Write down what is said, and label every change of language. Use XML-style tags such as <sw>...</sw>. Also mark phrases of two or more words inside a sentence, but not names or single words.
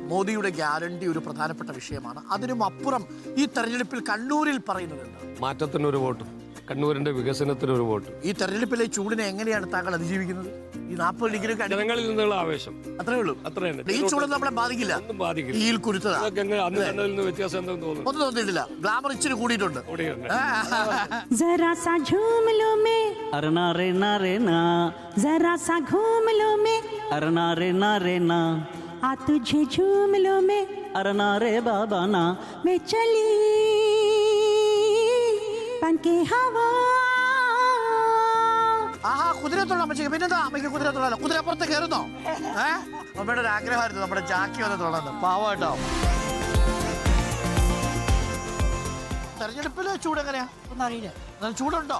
<ml>മോദിയുടെ ഗ്യാരണ്ടി ഒരു പ്രധാനപ്പെട്ട വിഷയമാണ്. അതിനും അപ്പുറം ഈ തെരഞ്ഞെടുപ്പിൽ കണ്ണൂരിൽ പറയുന്നത് മാറ്റത്തിനൊരു വോട്ട്, കണ്ണൂരിന്റെ വികസനത്തിനൊരു വോട്ട്. ഈ തെരഞ്ഞെടുപ്പിലെ ചൂടിനെ എങ്ങനെയാണ് താങ്കൾ അതിജീവിക്കുന്നത്? ഈ 40 ഡിഗ്രി ജനങ്ങളിൽ നിന്നുള്ള ആവേശം അത്രേ ഉള്ളൂ. അത്രയാണ്. ഈ ചൂടൊന്നും നമ്മളെ ബാധിക്കില്ല. തീയിൽ കുരുത്തതാ. വ്യത്യാസം എന്തെങ്കിലും തോന്നുന്നു? ഒന്നും തോന്നിയിട്ടില്ല. ഗ്ലാമർ ഇച്ചിരി കൂടിയിട്ടുണ്ട്.</ml> <hi>जरा सा झूम लो मैं അരണ റേണ റേണ जरा सा घूम लो मैं അരണ റേണ റേണ आ तुझे झूम लो मैं അരണ റേ ബാബാന मैं चली बन के हवा.</hi> <ml>ആഹാ, കുതിരത്തുള്ള അമ്മച്ചിക്ക് പിന്നെന്താ? അമ്മയ്ക്ക് കുതിരത്തുള്ള കുതിരപ്പുറത്ത് കയറുന്നോ? അമ്മയുടെ ഒരു ആഗ്രഹമായിരുന്നു നമ്മുടെ ജാക്കി വന്ന് തുള്ളത്. പാവട്ടോ. തെരഞ്ഞെടുപ്പില് ചൂട് എങ്ങനെയാ? ഒന്നും അറിയില്ല. ചൂടുണ്ടോ?</ml>